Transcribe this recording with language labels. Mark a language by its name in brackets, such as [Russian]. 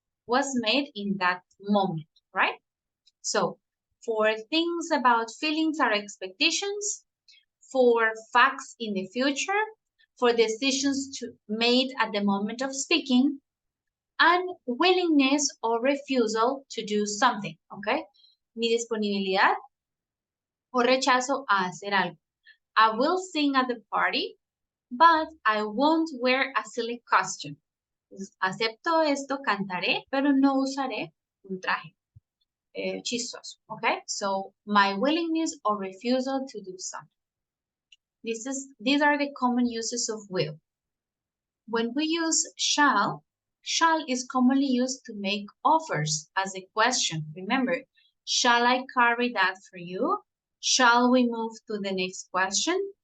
[English] was made in that moment, right? So for things about feelings or expectations, for facts in the future, for decisions made at the moment of speaking, and willingness or refusal to do something, okay? [Spanish] Mi disponibilidad o rechazo a hacer algo. [English] I will sing at the party, but I won't wear a silly costume. [Spanish] Acepto esto, cantaré, pero no usaré un traje chistoso, okay? [English] So my willingness or refusal to do something. These are the common uses of will. When we use shall is commonly used to make offers as a question. Remember, shall I carry that for you? Shall we move to the next question?